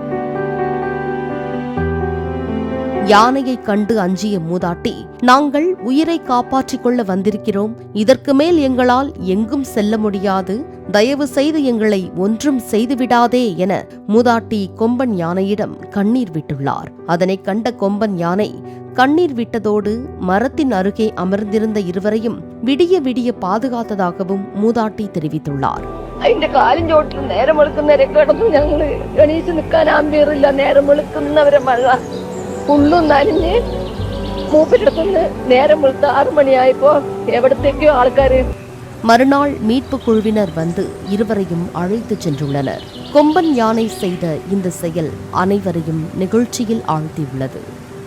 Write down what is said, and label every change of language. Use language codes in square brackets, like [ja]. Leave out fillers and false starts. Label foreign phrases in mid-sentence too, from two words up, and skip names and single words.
[ta] யானையை கண்டு அஞ்சிய மூதாட்டி, நாங்கள் உயிரை காப்பாற்றிக் கொள்ள வந்திருக்கிறோம், இதற்கு மேல் எங்களால் எங்கும் செல்ல முடியாது, தயவு செய்து எங்களை ஒன்றும் செய்துவிடாதே என மூதாட்டி கொம்பன் யானையிடம் கண்ணீர் விட்டுள்ளார். அதனை கண்ட கொம்பன் யானை கண்ணீர் விட்டதோடு மரத்தின் அருகே அமர்ந்திருந்த இருவரையும் விடிய விடிய பாதுகாத்ததாகவும் மூதாட்டி தெரிவித்துள்ளார். [ml] അതിന്റെ കാലും ചോട്ടിൽ നേരം വെളുക്കുന്നവരെ കിടന്നു. ഞങ്ങള് എണീച്ച് നിൽക്കാൻ ആമ്പിയറില്ല, നേരം വെളുക്കുന്നവരെ മഴ ഫുള്ളും നനഞ്ഞ്. മൂപ്പിലെടുത്തുനിന്ന് നേരം വെളുത്ത 6 മണിയായപ്പോ എവിടത്തേക്കോ ആൾക്കാര്. [ta] மறுநாள் மீட்பு குழுவினர் வந்து இருவரையும் அழைத்துச் சென்றுள்ளனர். கொம்பன் யானை செய்த இந்த செயல் அனைவரையும் நிகழ்ச்சியில் ஆழ்த்தியுள்ளது.